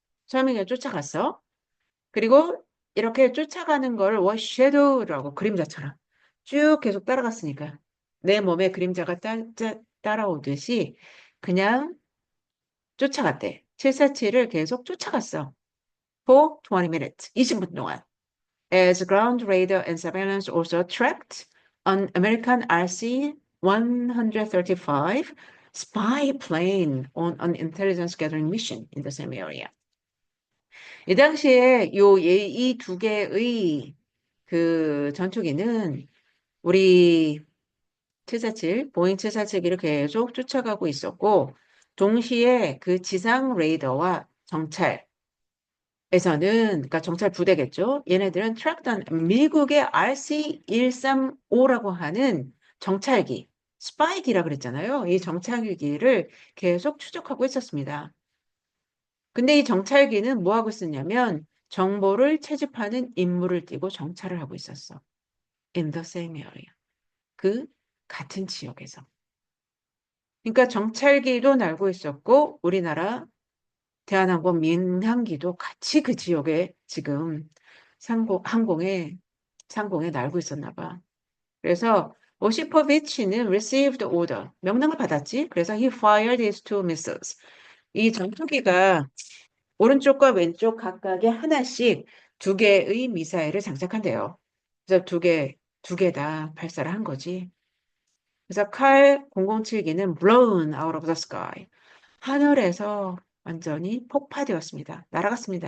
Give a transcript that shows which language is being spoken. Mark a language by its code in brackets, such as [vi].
[ko] 처음에 그냥 쫓아갔어. 그리고 이렇게 쫓아가는 걸 shadow라고 그림자처럼 쭉 계속 따라갔으니까 내 몸에 그림자가 따라오듯이 그냥 쫓아갔대. 747을 계속 쫓아갔어. [en] For 20 minutes, [ko] 20분 동안. [en] As ground radar and surveillance also tracked an American RC-135 spy plane on an intelligence gathering mission in the same area. [ko] 이 당시에 이 두 개의 그 전투기는 우리 747, 보잉 747기를 계속 쫓아가고 있었고, 동시에 그 지상 레이더와 정찰에서는, 그러니까 정찰 부대겠죠. 얘네들은 트랙던 미국의 RC-135라고 하는 정찰기, 스파이기라 그랬잖아요. 이 정찰기를 계속 추적하고 있었습니다. 근데 이 정찰기는 뭐 하고 있었냐면 정보를 채집하는 임무를 띠고 정찰을 하고 있었어. [en] In the same area. [ko] 그 같은 지역에서. 그러니까 정찰기도 날고 있었고 우리나라 대한항공 민항기도 같이 그 지역에 지금 상공에 날고 있었나 봐. 그래서 오시포비치는 [en] received order, [ko] 명령을 받았지. 그래서 [en] he fired his two missiles. [ko] 이 전투기가 오른쪽과 왼쪽 각각에 하나씩 두 개의 미사일을 장착한대요. 그래서 두 개 다 발사를 한 거지. 그래서 칼 007기는 [en] blown out of the sky. [ko] 하늘에서 완전히 폭파되었습니다. 날아갔습니다.